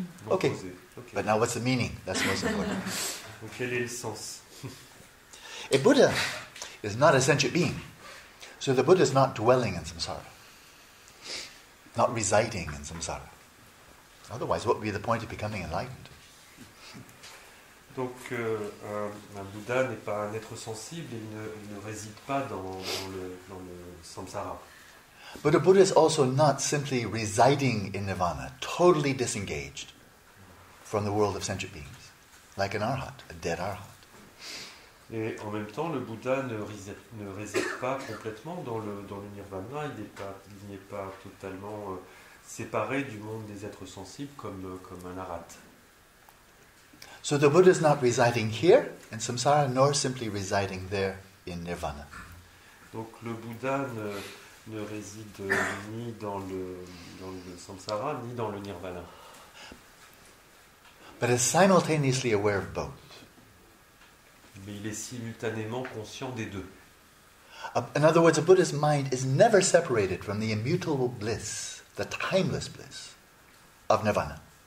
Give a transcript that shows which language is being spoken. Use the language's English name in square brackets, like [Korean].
[English] Okay, but now what's the meaning? That's the most important. [French] Donc quel est le sens? [English] A Buddha is not a sentient being. So the Buddha is not dwelling in samsara. not residing in samsara. Otherwise, what would be the point of becoming enlightened? [French] Donc un Bouddha n'est pas un être sensible et il ne réside pas dans le samsara. [English] But a Buddha is also not simply residing in nirvana, totally disengaged from the world of sentient beings, like an arhat, a dead arhat. [French] Et en même temps, le Bouddha ne réside pas complètement dans le nirvana, il n'est pas totalement séparé du monde des êtres sensibles comme un arhat. [English] So the Buddha is not residing here in samsara, nor simply residing there in nirvana. [French] Donc le Bouddha ne réside ni dans le samsara, ni dans le nirvana. [English] But is simultaneously aware of both. [French] Mais il est simultanément conscient des deux. [English] In other words, a Buddha's mind is never separated from the immutable bliss, the timeless bliss of nirvana.